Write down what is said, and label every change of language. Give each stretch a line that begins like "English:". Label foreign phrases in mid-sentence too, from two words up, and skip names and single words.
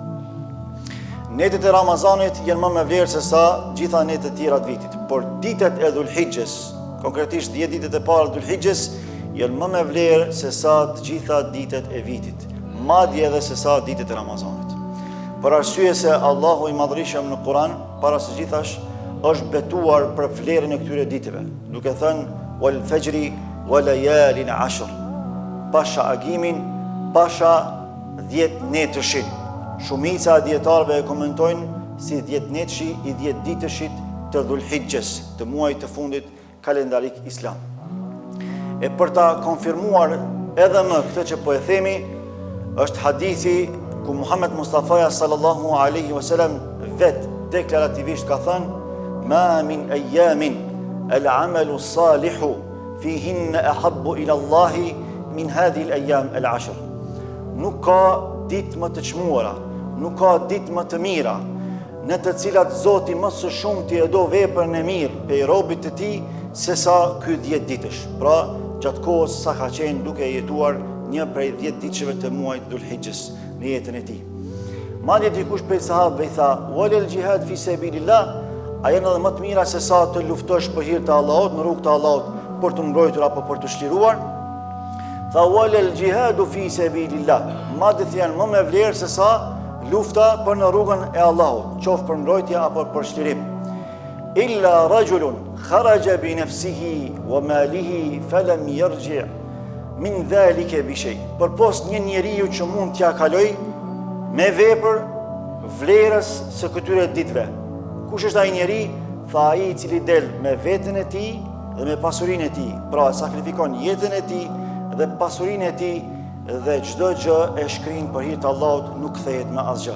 Albanian: Netët e Ramazanit janë më me vlerë se sa gjitha netët tjera të vitit, por ditët e Dhulhijhes, konkretisht 10 ditët e parë të Dhulhijhes, janë më me vlerë se sa të gjitha ditët e vitit, madje edhe se sa ditët e Ramazanit. Për arsye se Allahu i Madhërisëm në Kur'an, para së gjithash, është betuar për vlerën e këtyre ditëve, duke thënë
Arabic: والفجر وليال عشر,
Albanian: pasha agimin, pasha 10 netëshin. Shumica e dietarëve e komentojnë si 10 netëshi i 10 ditëshit të Dhulhijhes, të muajit të fundit kalendarik islam. E për ta konfirmuar edhe më këtë që po e themi, është hadithi ku Muhammed Mustafaja
Arabic: صلى الله عليه وسلم
Albanian: vetë deklarativisht ka thënë:
Arabic: "ما من أيام العمل الصالح فيهن أحب إلى الله من هذه الأيام العشر."
Albanian: Nuk ka ditë më të çmuara, nuk ka ditë më të mira, në të cilat Zoti më së shumti e do veprën e mirë pe robit të tij se sa ky 10 ditësh. Pra, gjatë kohës sa ka qenë duke jetuar një prej 10 ditëve të muajit Dhulhijhes në jetën e tij. Madje dikush prej sahabëve i tha:
Arabic: "ولا الجهاد في سبيل الله",
Albanian: a janë edhe më të mira se sa të luftosh për hir të Allahut, në rrugt të Allahut, për të mbrojtur apo për të shliruar? Tha:
Arabic: "ولا الجهاد في سبيل الله",
Albanian: madje janë më me vlerë se sa lufta për në rrugën e Allahut, qoftë për mbrojtje apo për shlirim.
Arabic: "إلا رجل خرج بنفسه وماله فلم يرجع من ذلك بشيء",
Albanian: përpos një njeriu që mund t'ja kaloj me vepër vlerës së këtyre ditëve. Kush është ai njeri? Tha: ai i cili del me veten e tij dhe me pasurinë e tij, pra sakrifikon jetën e tij dhe pasurinë e tij dhe çdo gjë e shkrin për hir të Allahut, nuk kthehet me asgjë.